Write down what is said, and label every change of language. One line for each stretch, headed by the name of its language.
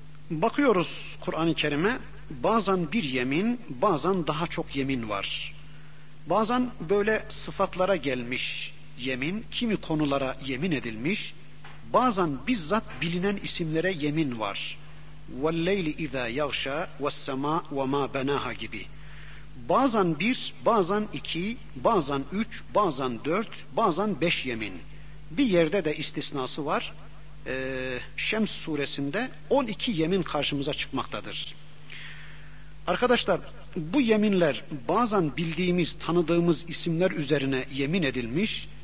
Turkish: Bakıyoruz Kur'an-ı Kerim'e, bazen bir yemin, bazen daha çok yemin var. Bazen böyle sıfatlara gelmiş yemin, kimi konulara yemin edilmiş, bazen bizzat bilinen isimlere yemin var.
Arabic: وَالْلَيْلِ اِذَا يَغْشَى وَالسَّمَا وَمَا بَنَاهَا
Turkish: gibi. Bazen bir, bazen iki, bazen üç, bazen dört, bazen beş yemin. Bir yerde de istisnası var. Şems suresinde 12 yemin karşımıza çıkmaktadır. Arkadaşlar, bu yeminler bazen bildiğimiz, tanıdığımız isimler üzerine yemin edilmiş.